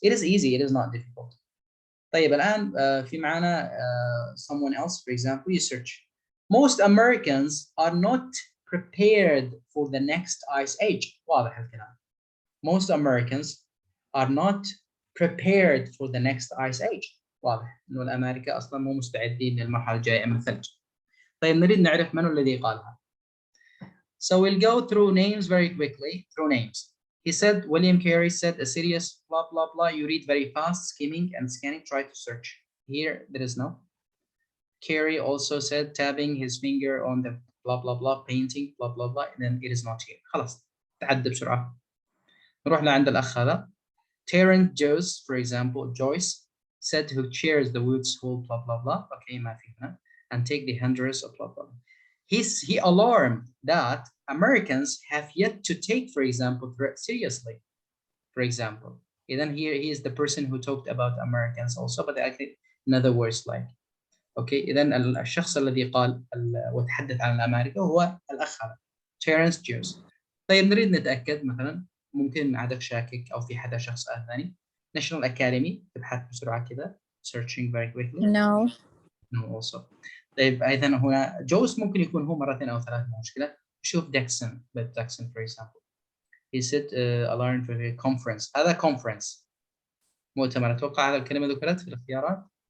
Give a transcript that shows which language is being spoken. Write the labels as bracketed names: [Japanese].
[English] It is easy. It is not difficult. [Arabic] طيب الآن في معنا [English] someone else, for example, you search. Most Americans are not prepared for the next ice age. [Arabic] واضح الكلام. [English] Most Americans are not prepared for the next ice age. [Arabic] واضح إنه الأمريكا أصلاً مو مستعدين للمرحلة الجاية من الثلج. طيب نريد نعرف من الذي قالها. [English] So we'll go through names very quickly. Through names. He said, William Carey said a serious blah blah blah. You read very fast, skimming and scanning. Try to search. Here there is no. Carrie also said tapping his finger on the blah blah blah painting blah blah blah, and then it is not here. [Arabic] خلاص تعدى بسرعة. نروح لعند الأخ هذا. [English] Terrence Joyce, for example, Joyce said who chairs the Woods Hall blah blah blah. [Arabic] Okay, ما في هنا. [English] And take the hundreds of blah blah. He alarmed that Americans have yet to take, for example, threat seriously. For example, and then here he is the person who talked about Americans also, but actually in other words like. [Arabic] اوكي اذا الشخص الذي قال وتحدث عن امريكا هو الاخ هذا تيرنس جيوس. طيب نريد نتاكد مثلا ممكن عندك شاكك او في حدا شخص ثاني. ناشونال اكاديمي تبحث بسرعه كذا [English] searching very quickly. No. No also. [Arabic] طيب ايضا هنا جوس ممكن يكون هو مرتين او ثلاث مشكله. شوف داكسون [English] for example. He said alarm for the conference. [Arabic] هذا conference مؤتمر. اتوقع هذا الكلمه ذكرت في الاختيارات.